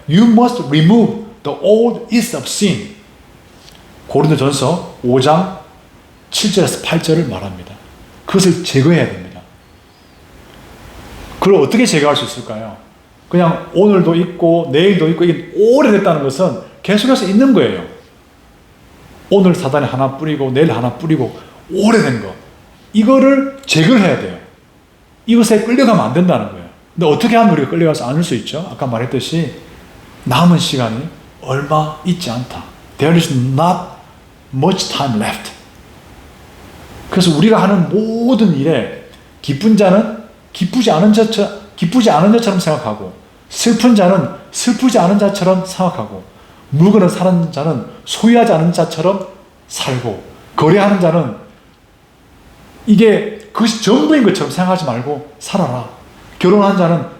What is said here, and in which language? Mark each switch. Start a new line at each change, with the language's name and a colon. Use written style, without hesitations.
English: You must remove the old is of sin.
Korean: 고린도전서 5장 7절에서 8절을 말합니다. 그것을 제거해야 됩니다. 그걸 어떻게 제거할 수 있을까요? 그냥 오늘도 있고 내일도 있고 이게 오래됐다는 것은 계속해서 있는 거예요. 오늘 사단이 하나 뿌리고 내일 하나 뿌리고 오래된 거 이거를 제거를 해야 돼요. 이것에 끌려가면 안 된다는 거예요. 근데 어떻게 하면 우리가 끌려가서 않을 수 있죠? 아까 말했듯이 남은 시간이 얼마 있지 않다.
English: There is not much time left.
Korean: 그래서 우리가 하는 모든 일에 기쁜 자는 기쁘지 않은 자처럼 생각하고 슬픈 자는 슬프지 않은 자처럼 생각하고 물건을 사는 자는 소유하지 않은 자처럼 살고 거래하는 자는 이게 그것이 전부인 것처럼 생각하지 말고 살아라. 결혼한 자는